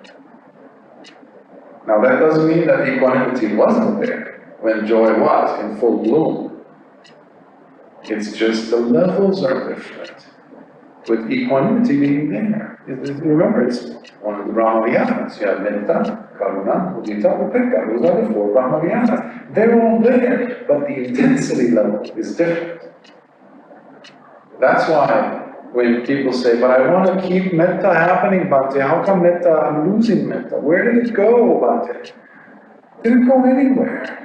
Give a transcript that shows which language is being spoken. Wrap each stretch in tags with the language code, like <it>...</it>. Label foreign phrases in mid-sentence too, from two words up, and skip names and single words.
<en>Now that doesn't mean that equanimity wasn't there when joy was in full bloom. It's just the levels are different. With equanimity being there. Remember, it's one of the</en> <pi>Brahma Viharas.</pi> <en>You have</en> <pi>metta, karuna, mudita, upekkha.</pi> <en>Those are the 4</en> <pi>Brahma Viharas.</pi> <en>They're all there, but the intensity level is different. That's why when people say, but I want to keep metta happening, Bhante, how come metta, I'm losing metta? Where did it go, Bhante? Didn't go anywhere.</en>